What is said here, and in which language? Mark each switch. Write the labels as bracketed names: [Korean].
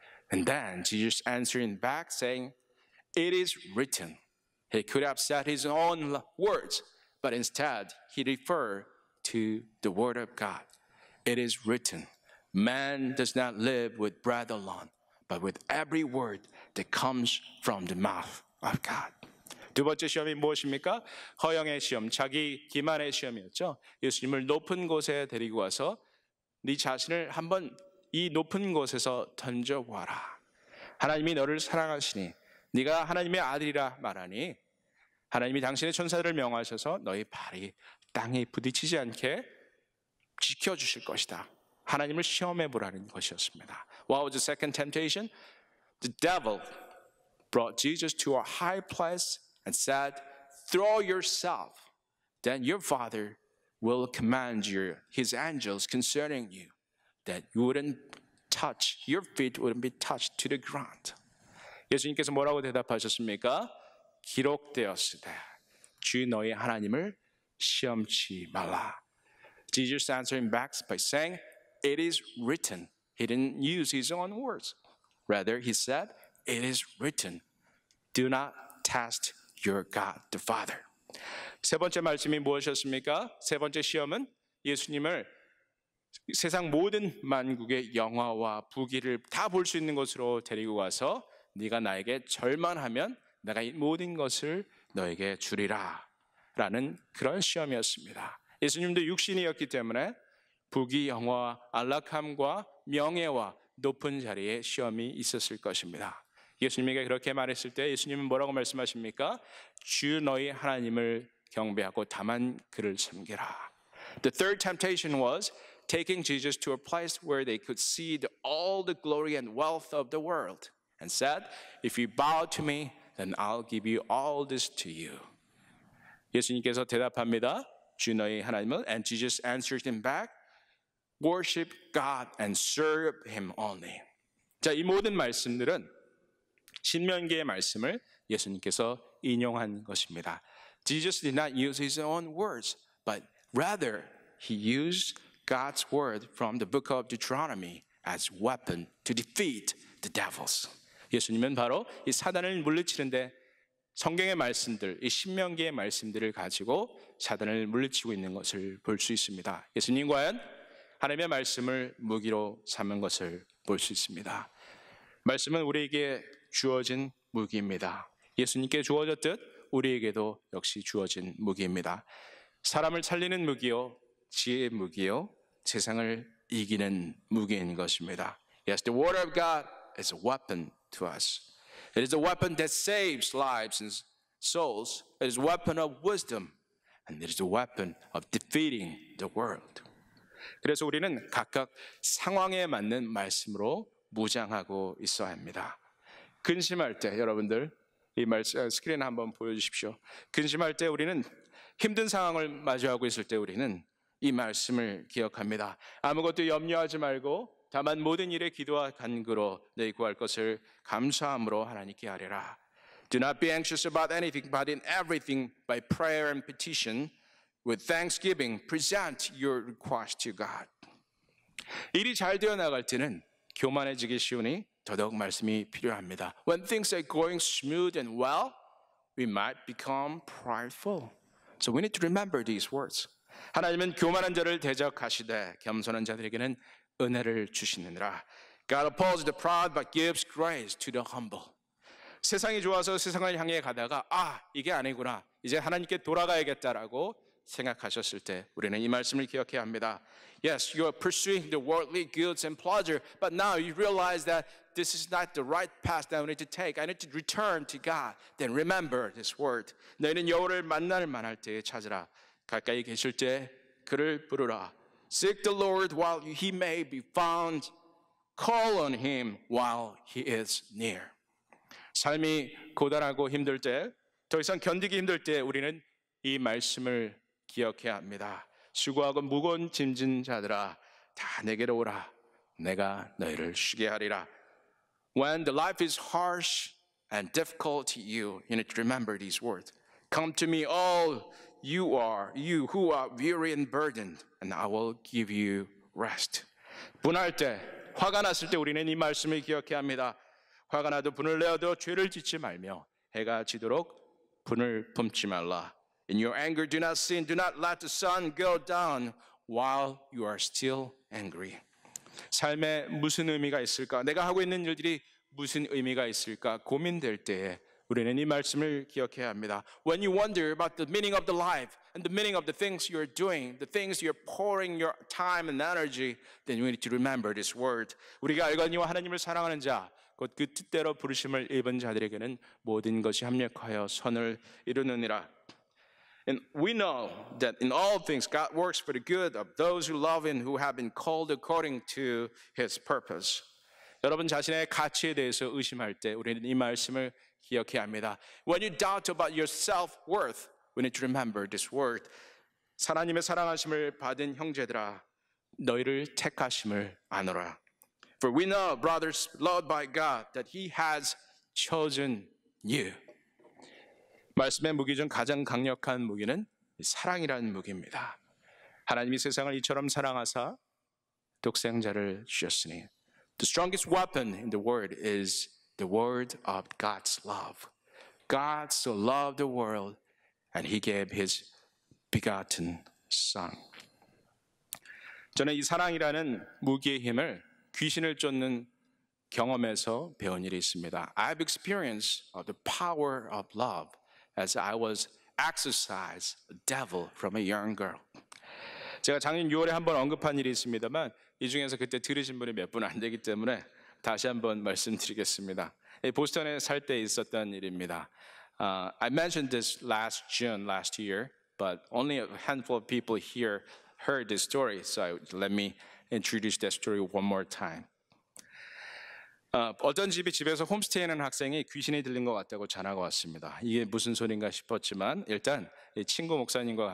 [English] And then Jesus answering back saying, it is written. He could have said his own words, but instead he referred to the word of God. It is written. Man does not live with bread alone, but with every word that comes from the mouth of God. [Korean] 두 번째 시험이 무엇입니까? 허영의 시험, 자기 기만의 시험이었죠. 예수님을 높은 곳에 데리고 와서 네 자신을 한번 이 높은 곳에서 던져보아라. 하나님이 너를 사랑하시니 네가 하나님의 아들이라 말하니 하나님이 당신의 천사들을 명하셔서 너희 발이 땅에 부딪히지 않게 지켜주실 것이다. 하나님을 시험해 보라는 것이었습니다. [English] What was the second temptation? The devil brought Jesus to a high place and said, throw yourself, then your Father will command his angels concerning you, that your feet wouldn't be touched to the ground. [Korean] 예수님께서 뭐라고 대답하셨습니까? 기록되었으되 주 너희 하나님을 시험치 말라. [English] Jesus answering back by saying, it is written. He didn't use his own words. Rather, he said, it is written. Do not test your God, the Father. [Korean] 세 번째 말씀이 무엇이었습니까? 세 번째 시험은 예수님을 세상 모든 만국의 영화와 부귀를 다 볼 수 있는 곳으로 데리고 가서 네가 나에게 절만하면 내가 이 모든 것을 너에게 주리라 라는 그런 시험이었습니다. 예수님도 육신이었기 때문에 부귀, 영화, 안락함과 명예와 높은 자리에 시험이 있었을 것입니다. 예수님에게 그렇게 말했을 때 예수님은 뭐라고 말씀하십니까? 주 너희 하나님을 경배하고 다만 그를 섬기라. [English] The third temptation was taking Jesus to a place where they could see all the glory and wealth of the world and said, if you bow to me, then I'll give you all this to you. [Korean] 예수님께서 대답합니다. 주 너희 하나님은 [English] and Jesus answered him back, worship God and serve him only. [Korean] 자, 이 모든 말씀들은 신명기의 말씀을 예수님께서 인용한 것입니다. [English] Jesus did not use his own words, but rather he used God's word from the book of Deuteronomy as weapon to defeat the devils. [Korean] 예수님은 바로 이 사단을 물리치는데 성경의 말씀들, 이 신명기의 말씀들을 가지고 사단을 물리치고 있는 것을 볼 수 있습니다. 예수님 과연 하나님의 말씀을 무기로 삼은 것을 볼 수 있습니다. 말씀은 우리에게 주어진 무기입니다. 예수님께 주어졌듯 우리에게도 역시 주어진 무기입니다. 사람을 살리는 무기요, 지혜의 무기요, 세상을 이기는 무기인 것입니다. [English] Yes, the word of God is a weapon to us. It is a weapon that saves lives and souls. It is a weapon of wisdom. And it is a weapon of defeating the world. [Korean] 그래서 우리는 각각 상황에 맞는 말씀으로 무장하고 있어야 합니다. 근심할 때 여러분들 이 말씀 스크린 한번 보여주십시오. 근심할 때 우리는 힘든 상황을 마주하고 있을 때 우리는 이 말씀을 기억합니다. 아무것도 염려하지 말고 다만 모든 일에 기도와 간구로 너희 구할 것을 감사함으로 하나님께 아뢰라. [English] Do not be anxious about anything, but in everything by prayer and petition with thanksgiving present your request to God. [Korean] 일이 잘 되어 나갈 때는 교만해지기 쉬우니 더더욱 말씀이 필요합니다. [English] When things are going smooth and well, we might become prideful. So we need to remember these words. [Korean] 하나님은 교만한 자를 대적하시되 겸손한 자들에게는 은혜를 주시느니라. [English] God opposes the proud but gives grace to the humble. [Korean] 세상이 좋아서 세상을 향해 가다가 이게 아니구나. 이제 하나님께 돌아가야겠다라고 생각하셨을 때 우리는 이 말씀을 기억해야 합니다. [English] Yes, you are pursuing the worldly goods and pleasure, but now you realize that this is not the right path that I need to take. I need to return to God. Then remember this word. [Korean] 너희는 여호와를 만날 만할 때에 찾으라. 가까이 계실 때 그를 부르라. [English] Seek the Lord while he may be found. Call on him while he is near. [Korean] 삶이 고단하고 힘들 때, 더 이상 견디기 힘들 때 우리는 이 말씀을 기억해야 합니다. 수고하고 무거운 짐진 자들아 다 내게로 오라. 내가 너희를 쉬게 하리라. [English] When the life is harsh and difficult to you, you need to remember these words. Come to me all you who are weary and burdened, and I will give you rest. [Korean] 분할 때, 화가 났을 때 우리는 이 말씀을 기억해야 합니다. 화가 나도 분을 내어도 죄를 짓지 말며 해가 지도록 분을 품지 말라. [English] In your anger do not sin, do not let the sun go down while you are still angry. [Korean] 삶에 무슨 의미가 있을까? 내가 하고 있는 일들이 무슨 의미가 있을까? 고민될 때에 우리는 이 말씀을 기억해야 합니다. [English] When you wonder about the meaning of the life and the meaning of the things you're doing, the things you're pouring your time and energy, then you need to remember this word. [Korean] 우리가 알거니와 하나님을 사랑하는 자, 곧 그 뜻대로 부르심을 입은 자들에게는 모든 것이 합력하여 선을 이루느니라. [English] And we know that in all things God works for the good of those who love Him, who have been called according to His purpose. [Korean] 여러분 자신의 가치에 대해서 의심할 때 우리는 이 말씀을 기억해야 합니다. [English] When you doubt about your self-worth, we need to remember this word. [Korean] 하나님의 사랑하심을 받은 형제들아, 너희를 택하심을 아노라. [English] For we know, brothers, loved by God, that He has chosen you. [Korean] 말씀의 무기 중 가장 강력한 무기는 사랑이라는 무기입니다. 하나님이 세상을 이처럼 사랑하사 독생자를 주셨으니 [English] The strongest weapon in the world is the word of God's love. God so loved the world and He gave His begotten Son. [Korean] 저는 이 사랑이라는 무기의 힘을 귀신을 쫓는 경험에서 배운 일이 있습니다. [English] I've experienced the power of love as I was exorcised a devil from a young girl. [Korean] 제가 작년 6월에 한번 언급한 일이 있습니다만 이 중에서 그때 들으신 분이 몇 분 안 되기 때문에 다시 한번 말씀드리겠습니다. 보스턴에 살 때 있었던 일입니다. [English] I mentioned this last June last year, but only a handful of people here heard this story, so let me introduce that story one more time. [Korean] 어떤 집에서 홈스테이하는 학생이 귀신이 들린 것 같다고 전화가 왔습니다. 이게 무슨 소린가 싶었지만 일단 친구 목사님과